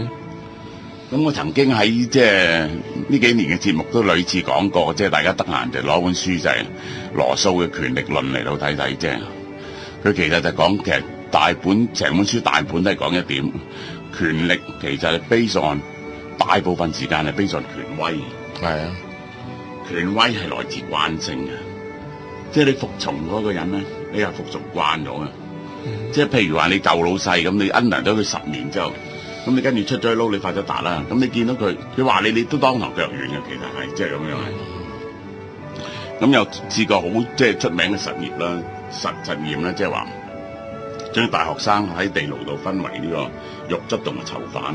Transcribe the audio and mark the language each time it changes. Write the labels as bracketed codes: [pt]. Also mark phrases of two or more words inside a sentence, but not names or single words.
[yue] 咁我曾經喺即係呢幾年嘅節目都類似講過，即係大家得閒就攞本書就係羅素嘅《權力論》嚟到睇睇啫。佢其實就講其實成本書大本都係講一點，權力其實係 [en] based on [yue] 大部分時間係 [en] based on [yue] 權威。係啊，權威係來自慣性嘅，即係你服從嗰個人咧，你係服從慣咗嘅。即係譬如話你舊老細咁，你 under 咗佢10年之後，咁你跟住出咗去撈，你發咗達啦，咁你見到佢話你都當堂腳軟嘅，其實係即係咁樣係。咁又試過好即係出名嘅實驗啦，實驗啦，即係話將大學生喺地牢度分為呢個獄卒同埋囚犯。